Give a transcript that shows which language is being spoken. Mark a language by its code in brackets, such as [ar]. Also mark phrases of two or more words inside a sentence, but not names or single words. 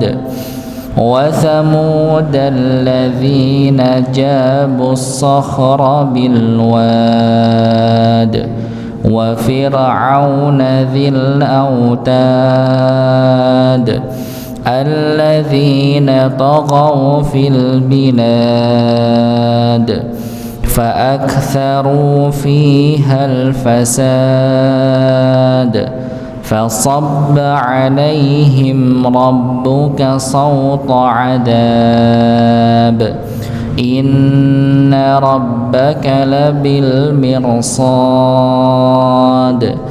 [ar] وثمود الذين جابوا الصخر بالواد. وفرعون ذي الأوتاد. الذين طغوا في البلاد. فأكثروا فيها الفساد. فصب عليهم ربك صوت عذاب. إن ربك لبالمرصاد.